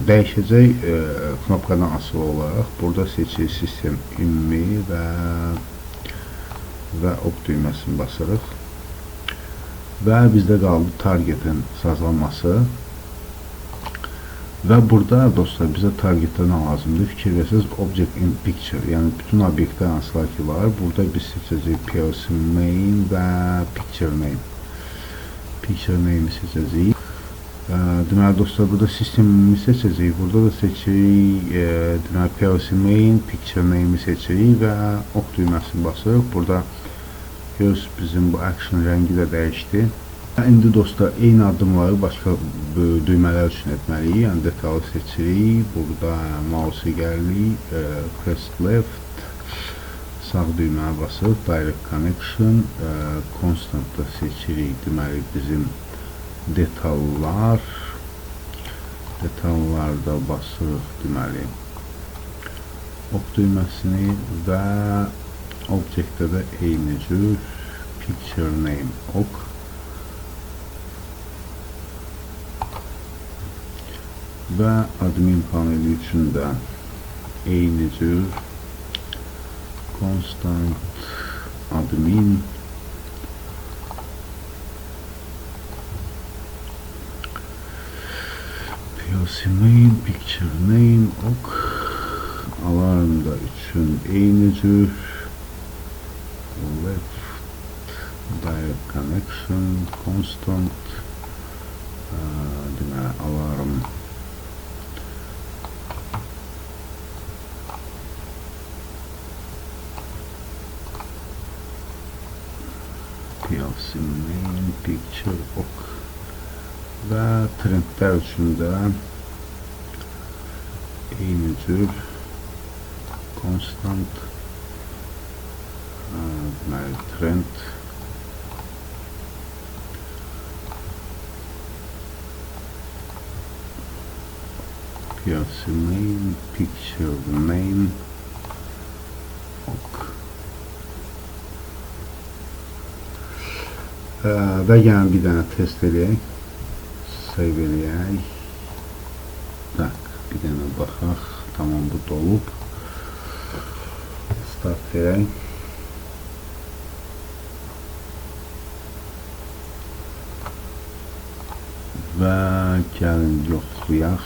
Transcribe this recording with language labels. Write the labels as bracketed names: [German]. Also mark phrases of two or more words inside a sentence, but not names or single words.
[Azerbaijani] Dəyişəcək knopkadan asılı olaraq. Burada seçirik sistem ümumi və ok düyməsini basırıq. Və bizdə qaldı targetin sazlanması. Və burada dostlar bizə targetdə nə lazımdır? Fikir versəz [English] object in picture, [Azerbaijani] yəni bütün obyektlər hansılar ki var. Burada biz seçəcəyik PLC main və [English] picture name. Picture name'i [Azerbaijani] seçəcəyik. Deməli dostlar, burada sistemimi seçəcəyik. Burada da seçirik deməli [English] PLC main, picture name'i [Azerbaijani] seçirik və ok düyməsini basırıq. Burada görürsünüz bizim bu action rəngi də dəyişdi. İndi dostlar, eyni addımları başqa düymələr üçün etməliyik. Yəni detalı seçirik. Burada mouse gəlirik, [English] press left, [Azerbaijani] sağ düyməni basırıq, [English] direct connection, constant [Azerbaijani] da seçirik. Deməli bizim detallarda basırıq, deməli ok düyməsini və objektdə də eyni cür [English] picture name ok [Azerbaijani] və admin paneli üçün də eyni cür [English] constant admin PLC main picture name ok [Azerbaijani] alarmda üçün eyni cür [English] left direct connection constant deməli alarm PLC main picture ok [Azerbaijani] və trendlər üçün də eyni cür constant deməli trend [English] PLC main picture name ok [Azerbaijani] və yəni bir dənə test edək, save eləyək. Tak, bir dənə baxaq, tamam bu dolub. Start verək. Və gəlin yoxlayaq.